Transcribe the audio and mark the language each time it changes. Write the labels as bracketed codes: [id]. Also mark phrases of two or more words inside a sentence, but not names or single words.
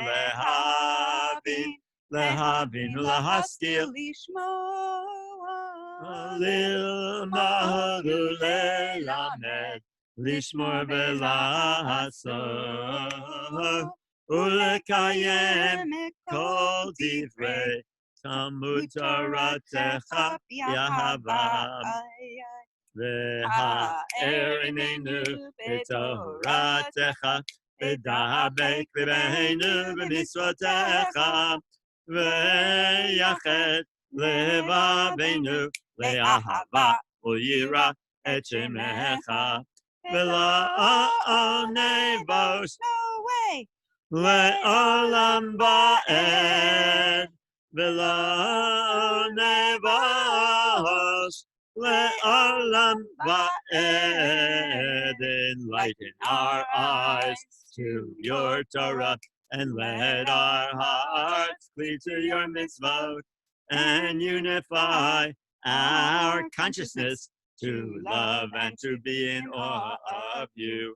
[he] להבין להשכיל, ללמוד ללמד, לשמור ולעשות, ולקיים כל דברי תלמוד תורתך באהבה, והאר עינינו בתורתך, ודבק ליבנו במצוותיך, ויחד לבבנו לאהבה וליראה את שמך, ולא נבוש לעולם ועד, ולא נבוש לעולם ועד. [en] Enlighten our eyes to your Torah, and let our hearts cleave to your mitzvot, and unify our consciousness to love and to be in awe of you.